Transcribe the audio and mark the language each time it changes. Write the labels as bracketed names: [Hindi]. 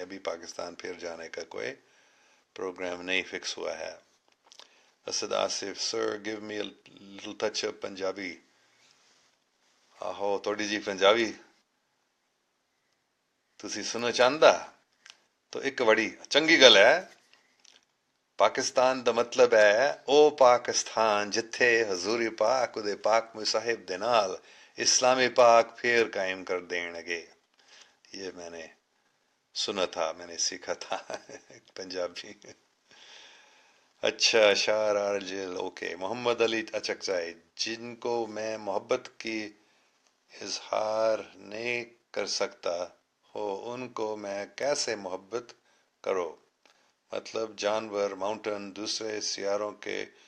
[Urdu] ابھی پاکستان پھر جانے کا کوئی پروگرام نہیں فکس ہوا ہے. [English] Asad Asif sir give me little touch up Punjabi. [Punjabi] آہو تھوڑی جی پنجابی تسی سننا چاہتا تو ایک بڑی چنگی گل ہے. پاکستان دا مطلب ہے او پاکستان جتھے حضور پاک دے پاک مصاحب دے نال اسلامی پاک پھر قائم کر دین گے. [Urdu] یہ میں نے سنا تھا میں نے سیکھا تھا پنجابی. اچھا شار آرجل اوکے. محمد علی اچکزائی جن کو میں محبت کی اظہار نہیں کر سکتا ہو ان کو میں کیسے محبت کرو؟ مطلب جانور ماؤنٹین دوسرے سیاروں کے